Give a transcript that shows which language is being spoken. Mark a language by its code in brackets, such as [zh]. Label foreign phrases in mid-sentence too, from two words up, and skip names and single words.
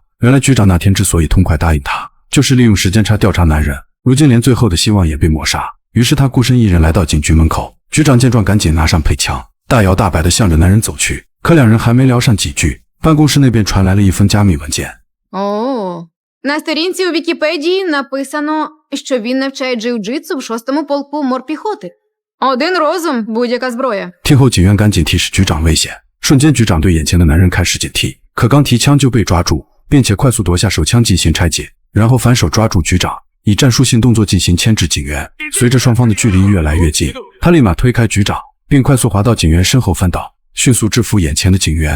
[zh] 原来局长那天之所以痛快答应他，就是利用时间差调查男人，如今连最后的希望也被抹杀。于是他孤身一人来到警局门口，局长见状赶紧拿上配枪，大摇大摆地向着男人走去。可两人还没聊上几句，办公室那边传来了一封加密文件。 [uk] На сторінці у Вікіпедії написано, що він навчає джиу-джитсу в 6-му полку морпіхоти. Один розум, будь-яка зброя. [zh] 听后警员赶紧提示局长危险，瞬间局长对眼前的男人开始警惕，可刚提枪就被抓住，并且快速夺下手枪进行拆解，然后反手抓住局长，以战术性动作进行牵制警员。随着双方的距离越来越近，他立马推开局长，并快速滑到警员身后翻倒，迅速制服眼前的警员。